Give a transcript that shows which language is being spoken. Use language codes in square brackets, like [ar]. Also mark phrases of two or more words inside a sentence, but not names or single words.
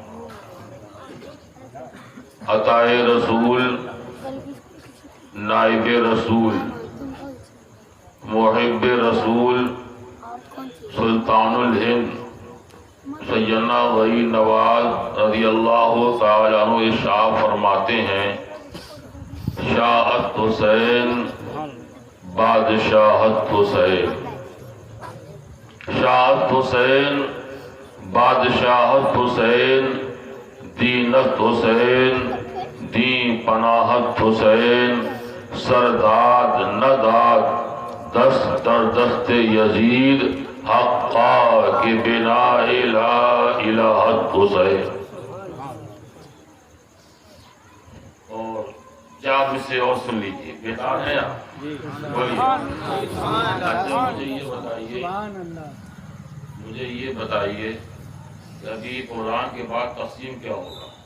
[ur] عطائے رسول، نائب رسول، محب رسول، سلطان الہند سیدنا ولی نواز [ar] رضی اللہ تعالیٰ عنہ [ur] ارشاد فرماتے ہیں، [fa] شاہت حسین بادشاہت حسین، شاہت حسین بادشاہت حسین، دینت حسین دین پناہت حسین، سرداد نداد دست در دست یزید، حقا کے بنا لا الہت حسین۔ [ur] اور کیا آپ اسے اور سن لیجیے، بہتر ہے آپ مجھے یہ بتائیے کہ ابھی قرآن کے بعد تقسیم کیا ہوگا؟